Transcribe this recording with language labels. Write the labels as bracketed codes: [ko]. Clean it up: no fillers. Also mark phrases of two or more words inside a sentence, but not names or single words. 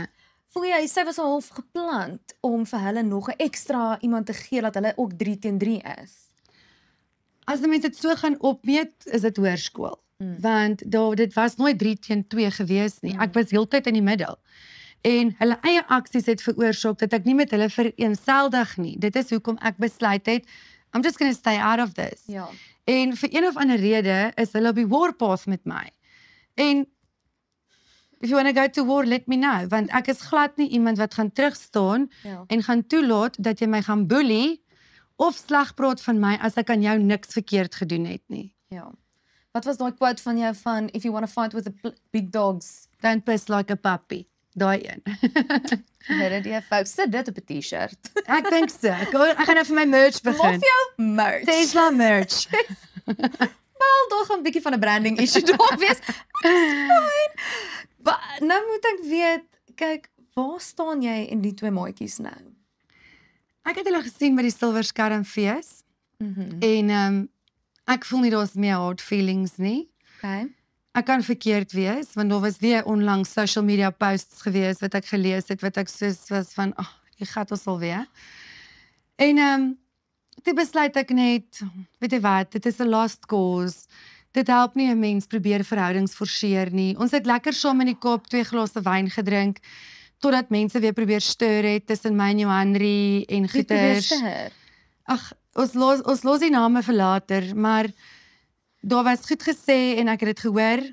[af] Voel jy sy was al half gepland om vir hulle nog 'n ekstra iemand te gee dat hulle ook 3-3 is? As die mense dit so gaan opmeet, is dit hoërskool. Want dit was nooit 3-2 gewees nie. Ek was heeltyd in die middel. En hulle eie aksies het veroorsaak dat ek nie met hulle vereenseldig nie. Dit is hoekom ek besluit het, [en] I'm just gonna stay out of this. [af] Ja. En vir een of ander rede is hulle op die warpath met my. [en] En if you wanna go to war, let me know, [af] want ek is glad nie iemand wat gaan terugstaan en gaan toelaat dat jy my gaan boelie of sleg praat van my as ek aan jou niks verkeerd gedoen het nie. Ja. Wat was daai quote van jou van, [en] if you wanna fight with the big dogs, don't piss like a puppy? [af] Daai een. Dit jy folks, sit dit op 'n t-shirt. Ek dink so. Ek gaan nou vir my merch begin. Of jou merch. Tesla merch. Wel, daar gaan 'n bietjie van 'n [en] branding issue [af] daar wees. Fine. Maar nou moet ek weet, kyk, waar staan jy in die twee maatjies nou? Ek het hulle gesien by die Silverskermfees Mhm. en ek voel nie daar's meer [en] hard feelings [af] nie. Okay. Ek kan verkeerd wees, want daar was weer onlangs [en] social media posts [af] gewees wat ek gelees het, wat ek soos was van, die gat ons alweer. En toe besluit ek net, weet jy wat, dit is 'n [en] lost cause. [af] Dit help nie 'n mens probeer verhoudings forceer nie. Ons het lekker saam in die Kaap 2 glase wyn gedrink, totdat mense weer probeer stir het tussen my en Johanri en Wie probeer goeters. stir? Ag, ons los die name vir later, maar daar was goed gesê en ek het dit gehoor